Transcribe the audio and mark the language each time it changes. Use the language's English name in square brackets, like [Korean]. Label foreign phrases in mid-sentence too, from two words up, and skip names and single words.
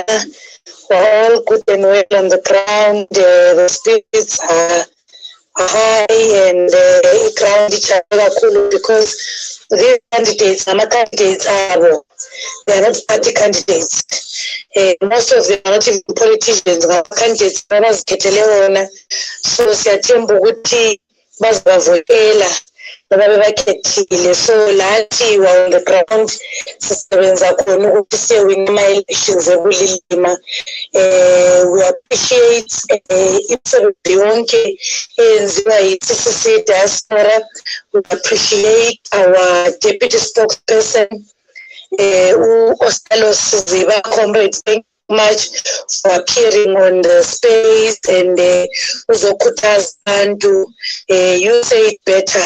[English] We're all good and well on the ground. The spirits are high, and the ground is cool because these candidates, candidates are they are not party candidates. Most of them are not even politicians, [North Ndebele] candidates abazikhethelewona. So siyathemba ukuthi bazabavotela babebakhethile. So lathi [English] we're on the ground [North Ndebele] sisebenza khona ukuthi siyewina ama-elections eBulilima. [English] We appreciate [North Ndebele] imisebenzi yonke eyenziwa yi-CCC diaspora. [English] We appreciate our deputy spokesperson Ostalos Ziba, comrades. Thank you much for appearing on the space, and Uzokutas Bandu, you say it better.